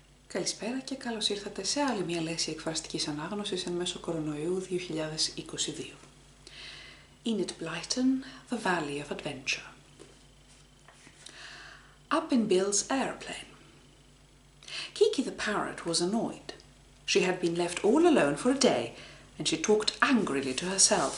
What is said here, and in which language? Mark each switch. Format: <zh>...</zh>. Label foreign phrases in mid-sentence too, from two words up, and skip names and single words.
<el>Καλησπέρα και καλώς ήρθατε σε άλλη μια λέξη εκφραστικής ανάγνωσης εν μέσω κορονοϊού 2022.</el> <en>Enid Blyton, The Valley of Adventure. Up in Bill's aeroplane. Kiki the parrot was annoyed. She had been left all alone for a day, and she talked angrily to herself.</en>